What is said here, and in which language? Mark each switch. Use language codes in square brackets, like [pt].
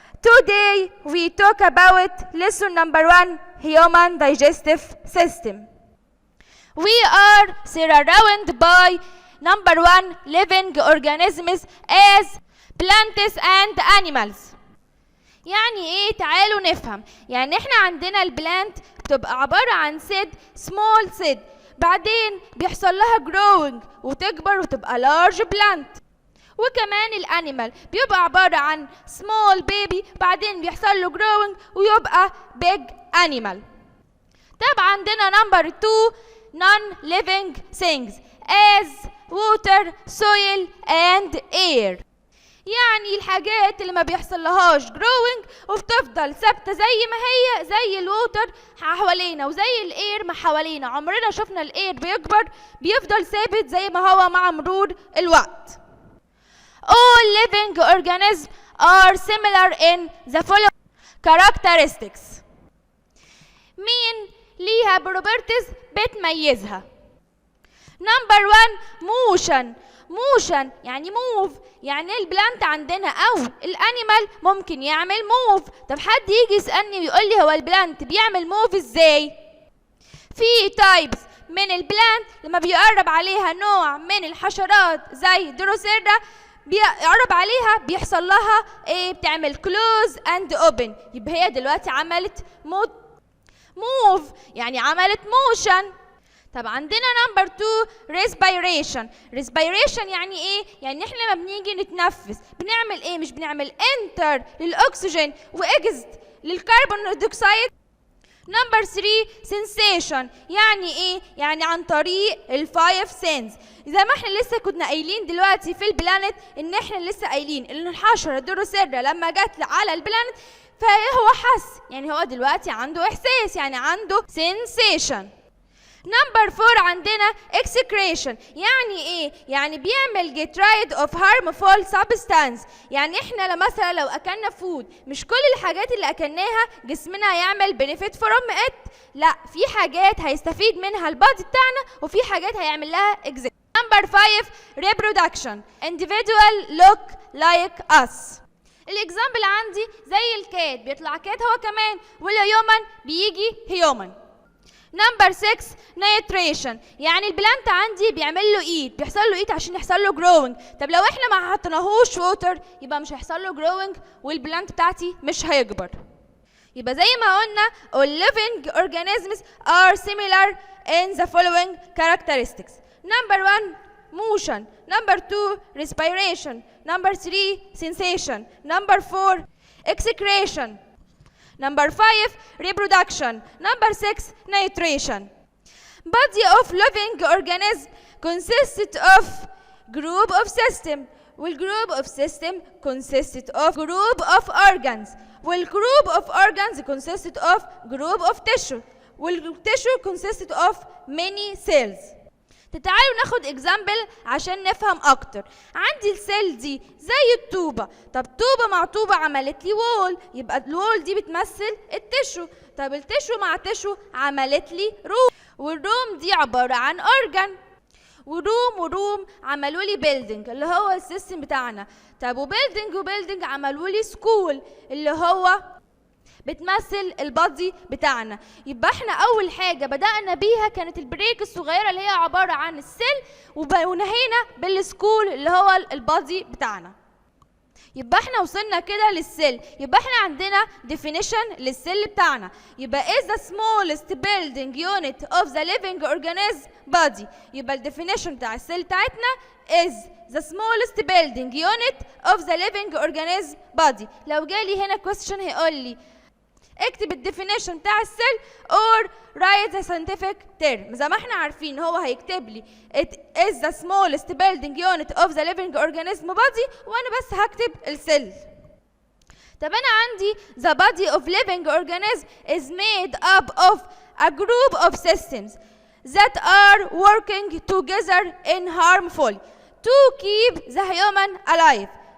[en] Today we talk about lesson number 1, Human Digestive System. We are surrounded by number 1, living organisms as plants and animals. [ar] يعني ايه؟ تعالوا نفهم. يعني احنا عندنا البلانت بتبقى عبارة عن [en] small seed، [ar] بعدين بيحصل لها growing وتكبر وتبقى [en] large plant. [ar] وكمان الانيمال بيبقى عبارة عن [en] small baby، [ar] بعدين بيحصل له growing ويبقى [en] big animal. [ar] طب عندنا [en] number 2 non-living things as water, soil and air. [ar] يعني الحاجات اللي ما بيحصل لهاش growing وبتفضل ثابته زي ما هي، زي الووتر حوالينا وزي الاير ما حوالينا. عمرنا شفنا الاير بيكبر، بيفضل ثابت زي ما هو مع مرور الوقت. [en] All living organisms are similar in the following characteristics. [ar] مين ليها [en] properties [ar] بتميزها؟ [en] Number 1 motion. [ar] motion يعني move، يعني البلانت عندنا او الانيمال ممكن يعمل move. طب حد يجي يسألني ويقول لي هو البلانت بيعمل move ازاي؟ في تايبس من البلانت لما بيقرب عليها نوع من الحشرات زي دروسيرا بيقرب عليها بيحصل لها ايه؟ بتعمل [en] close and open. [ar] يبقى هي دلوقتي عملت move يعني عملت motion. طب عندنا نمبر 2 respiration. respiration يعني ايه؟ يعني احنا لما بنيجي نتنفس بنعمل ايه؟ مش بنعمل enter للاكسجين واكزت للكربون ديوكسيد. نمبر 3 sensation يعني ايه؟ يعني عن طريق الفايف سينز. زي ما احنا لسه كنا قايلين دلوقتي في البلانت ان احنا لسه قايلين ان الحشره الدروسيرا لما جت على البلانت فهو حس، يعني هو دلوقتي عنده احساس، يعني عنده sensation. نمبر 4 عندنا excretion. يعني ايه؟ يعني بيعمل [en] get rid of harmful substance. [ar] يعني احنا مثلا لو اكلنا فود مش كل الحاجات اللي اكلناها جسمنا هيعمل [en] benefit from it، [ar] لا، في حاجات هيستفيد منها البادي بتاعنا وفي حاجات هيعمل لها exit. نمبر 5 [en] reproduction. individual look like us. [ar] الاكزامبل عندي زي الكات بيطلع كات هو كمان، والهيومن بيجي هيومن. نمبر 6 نيتريشن. يعني البلانت عندي بيعمل له ايت، بيحصل له ايت عشان يحصل له جروينج. طب لو احنا ما حطيناهوش ووتر يبقى مش هيحصل له جروينج والبلانت بتاعتي مش هيكبر. يبقى زي ما قلنا [en] all living organisms are similar in the following characteristics. Number 1 motion. Number 2 respiration. Number 3 sensation. Number 4 excretion. Number 5 reproduction. Number 6 nitration. Body of living organism consists of group of system. والgroup of system consists of group of organs. والgroup of organs consists of group of tissue. والtissue consists of many cells. [ar] تعالوا ناخد اكزامبل عشان نفهم اكتر. عندي السيل دي زي الطوبه، طب طوبه مع طوبه عملت لي وول، يبقى الوول دي بتمثل التشو. طب التشو مع تشو عملت لي روم، والروم دي عباره عن اورجان، وروم عملوا لي بيلدينج اللي هو السيستم بتاعنا. طب وبيلدينج عملوا لي سكول اللي هو بتمثل البادي بتاعنا. يبقى احنا اول حاجه بدانا بيها كانت البريك الصغيره اللي هي عباره عن السيل، ونهينا بالسكول اللي هو البادي بتاعنا. يبقى احنا وصلنا كده للسيل. يبقى احنا عندنا definition للسيل بتاعنا. [en] يبقى is the smallest building unit of the living organism body. [ar] يبقى الديفينيشن بتاع السيل بتاعتنا [en] is the smallest building unit of the living organism body. [ar] لو جالي هنا question هيقول لي اكتب الديفينيشن بتاع السيل [en] or write the scientific term. [ar] زي ما احنا عارفين هو هيكتب لي [en] it is the smallest building unit of the living organism body [ar] وانا بس هكتب السيل. طب أنا عندي [en] the body of living organism is made up of a group of systems that are working together in harmful to keep the human alive.